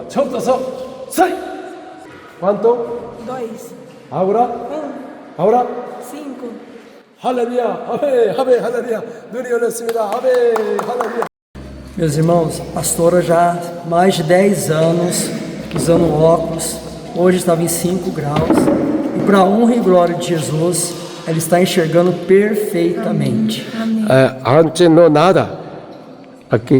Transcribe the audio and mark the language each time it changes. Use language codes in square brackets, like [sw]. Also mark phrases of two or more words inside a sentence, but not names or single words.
[pt] 처음부터 sai. Quanto? 2. Agora? 1. Agora? 5. Aleluia. Amém. Amém. Aleluia. [ko] 눈이 열렸습니다. 아멘. 할렐루야. [pt] Meus irmãos, a pastora já há mais de 10 anos usando óculos, hoje estava em 5 graus, e para a honra e glória de Jesus, ela está enxergando perfeitamente. Amém. Antes no nada. Aqui.